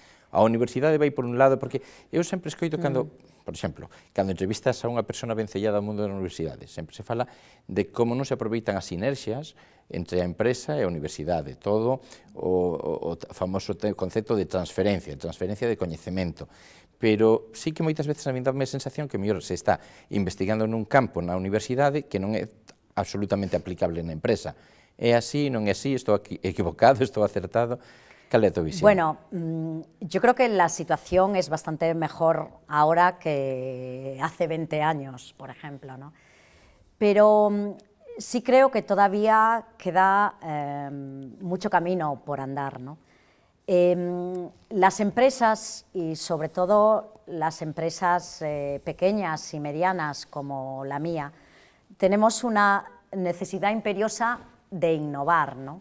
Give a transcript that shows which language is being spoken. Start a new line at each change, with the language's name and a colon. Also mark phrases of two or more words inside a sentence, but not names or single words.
Galician: A universidade vai por un lado, porque eu sempre escoito cando, por exemplo, cando entrevistas a unha persona vencellada ao mundo da universidade, sempre se fala de como non se aproveitan as sinerxias entre a empresa e a universidade, todo o famoso concepto de transferencia de coñecemento. Pero sí que moitas veces a mí dame a sensación que mellor se está investigando nun campo na universidade que non é absolutamente aplicable na empresa. É así, non é así, estou equivocado, estou acertado? Cal é a tua visión?
Spanish: Bueno, yo creo que la situación es bastante mejor ahora que hace 20 años, por ejemplo, ¿no? Pero sí creo que todavía queda mucho camino por andar, ¿no? Las empresas, y sobre todo las empresas pequeñas y medianas como la mía, tenemos una necesidad imperiosa de innovar, ¿no?